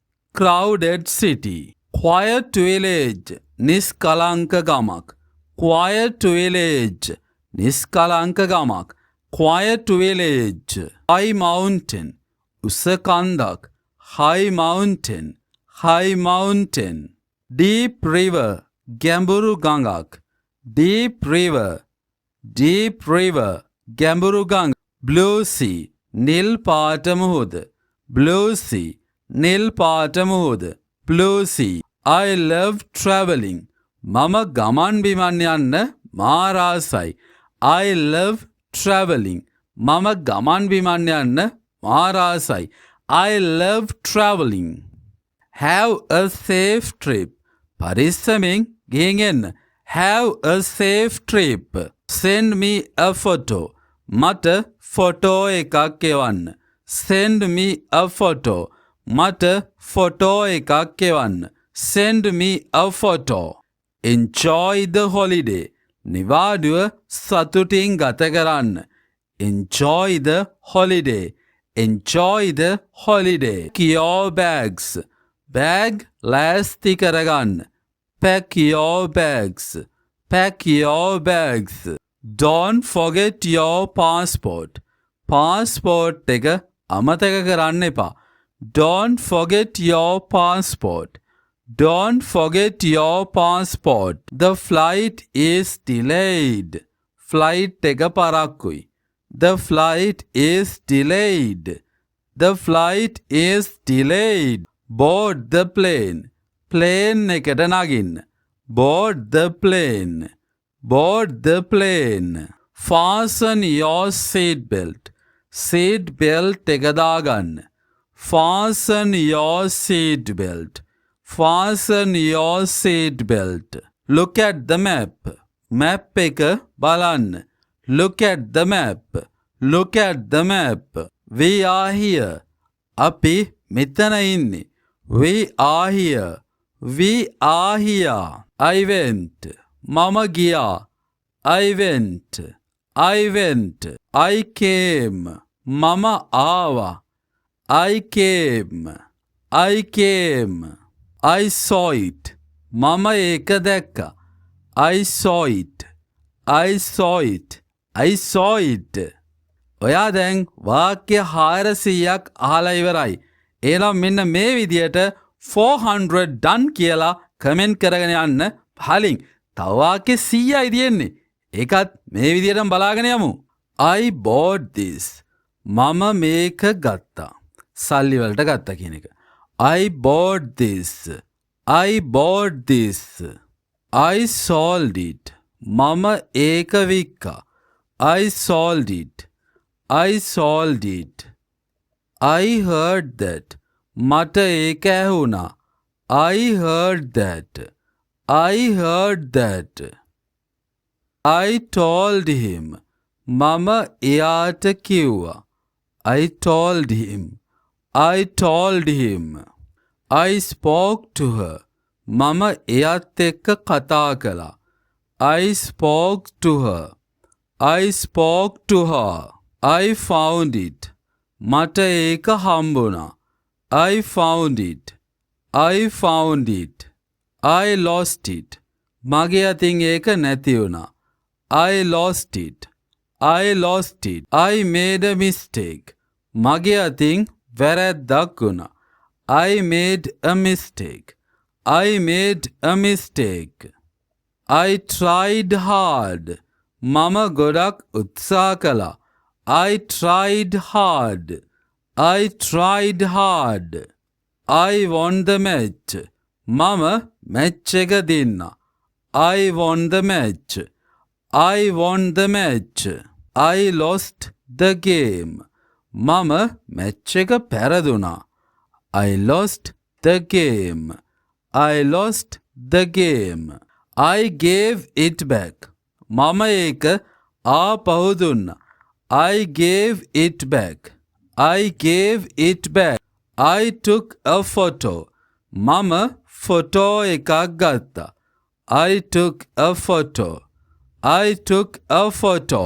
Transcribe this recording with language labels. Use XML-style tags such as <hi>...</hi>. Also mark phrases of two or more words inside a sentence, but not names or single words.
<en>quiet village</en> <si>නිස්කලංක ගමක්</si> <en>quiet village quiet village high mountain</en> <si>උස කන්දක්</si> <en>high mountain deep river</en> <si>ගැඹුරු ගඟක්</si> <en>deep river</en> <si>ගැඹුරු ගඟ</si> <en>blue sea</en> <si>නිල් පාට මුහුද</si> <en>blue sea I love traveling</en> <si>මම ගමන් බිමන් යන්න මාරාසයි</si> <en>I love traveling</en> <si>මම ගමන් බිමන් යන්න මාරාසයි</si> <en>I love traveling have a safe trip</en> <si>පරිස්සමෙන් ගෙන් එන්න</si> <en>have a safe trip send me a photo</en> <si>මට ෆොටෝ එකක් එවන්න</si> <en>send me a photo</en> <si>මට ෆොටෝ එකක් එවන්න</si> <en>send me a photo enjoy the holiday.</en> <si>නිවාඩුව සතුටින් ගත කරන්න.</si> <en>Enjoy the holiday. Enjoy the holiday. Pack your bags.</en> <si>Bag ලෑස්ති කරගන්න.</si> <en>Pack your bags. Pack your bags. Don't forget your passport.</en> <si>Passport එක අමතක කරන්න එපා.</si> <en>Don't forget your passport. Don't forget your passport. The flight is delayed.</en> <si>Flight එක පරක්කුයි.</si> <en>The flight is delayed. The flight is delayed. Board the plane.</en> <si>Plane එකට නගින්න.</si> <en>Board the plane. Board the plane. Fasten your seat belt. Seat belt</en> <si>එක දාගන්න.</si> <en>Fasten your seat belt. Fasten your seat belt. Look at the map.</en> <si>Map එක බලන්න.</si> <en>Look at the map. Look at the map. We are here.</en> <si>අපි මෙතන ඉන්නේ.</si> <en>We are here. We are here. I went.</en> <si>මම ගියා.</si> <en>I went. I went. I came.</en> <si>මම ආවා.</si> <en>I came. I came. I saw it.</en> <si>මම ඒක දැක්කා.</si> <en>I saw it. I saw it. I saw it.</en> <si>ඔයා දැන් වාක්‍ය 400ක් අහලා ඉවරයි. එහෙනම් මෙන්න මේ විදියට 400 done කියලා කමෙන්ට් කරගෙන යන්න. පහලින් තව වාක්‍ය 100යි තියෙන්නේ. ඒකත් මේ විදියටම බලාගෙන යමු.</si> <en>I bought this.</en> <si>මම මේක ගත්තා. සල්ලි වලට ගත්තා කියන එක.</si> <en>I bought this. I bought this. I sold it.</en> <si>මම ඒක වික්කා.</si> <en>I sold it. I sold it. I heard that.</en> <si>මට ඒක ඇහුණා.</si> <en>I heard that. I heard that. I told him.</en> <si>මම එයාට කිව්වා.</si> <en>I told him. I told him. I spoke to her.</en> <si>මම එයාත් එක්ක කතා කළා.</si> <en>I spoke to her. I spoke to her. I found it.</en> <si>මට ඒක හම්බුණා.</si> <en>I found it. I found it. I lost it.</en> <si>මගේ අතින් ඒක නැති වුණා.</si> <en>I lost it. I lost it. I made a mistake.</en> <si>මගේ අතින් වැරැද්දක් වුණා.</si> <en>I made a mistake. I made a mistake. I tried hard.</en> <si>මම ගොඩක් උත්සාහ කළා.</si> <en>I tried hard. I tried hard. I won the match.</en> <si>මම මැච් එක දින්නා.</si> <en>I won the match. I won the match. I lost the game.</en> <si>මම මැච් එක පැරදුනා.</si> <en>I lost the game. I lost the game. I gave it back.</en> <si>මම ඒක ආපහු දුන්නා.</si> <en>I gave it back. I gave it back. I took a photo.</en> <si>මම ෆොටෝ එකක් ගත්තා.</si> <en>I took a photo. I took a photo.</en>